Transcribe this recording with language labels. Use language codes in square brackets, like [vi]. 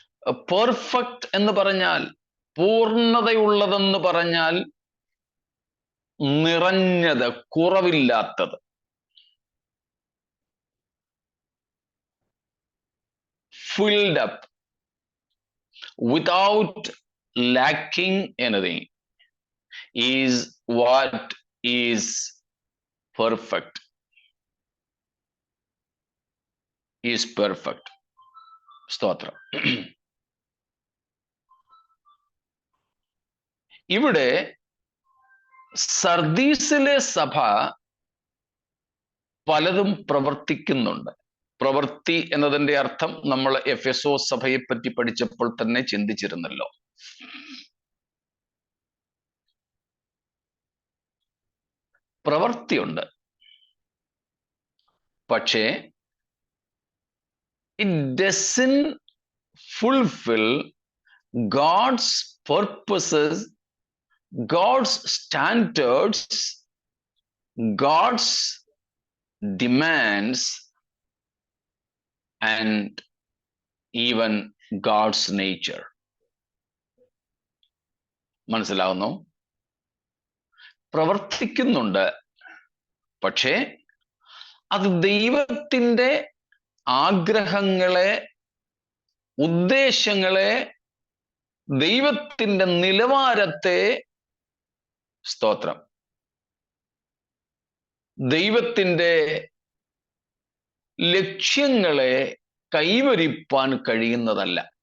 [ml] Perfect എന്ന് പറഞ്ഞാൽ, പൂർണ്ണതയുള്ളതെന്ന് പറഞ്ഞാൽ നിറഞ്ഞത്, കുറവില്ലാത്തത്. [en] filled up without lacking anything is what is perfect. Is perfect. [ml] സ്തോത്രം. ഇവിടെ സർദീസിലെ സഭ പലതും പ്രവർത്തിക്കുന്നുണ്ട്. പ്രവൃത്തി എന്നതിന്റെ അർത്ഥം നമ്മൾ എഫെസോ സഭയെ പറ്റി പഠിച്ചപ്പോൾ തന്നെ ചിന്തിച്ചിരുന്നല്ലോ. പ്രവൃത്തിയുണ്ട്, പക്ഷേ [en] it doesn't fulfill God's purposes, God's standards, God's demands, and even God's nature. [ml] മനസ്സിലാവുന്നു? പ്രവർത്തിക്കുന്നുണ്ട്, പക്ഷേ അത് ദൈവത്തിൻ്റെ ആഗ്രഹങ്ങളെ, ഉദ്ദേശങ്ങളെ, ദൈവത്തിൻ്റെ നിലവാരത്തെ, സ്തോത്രം, ദൈവത്തിൻ്റെ ലക്ഷ്യങ്ങളെ കൈവരിപ്പാൻ കഴിയുന്നതല്ല.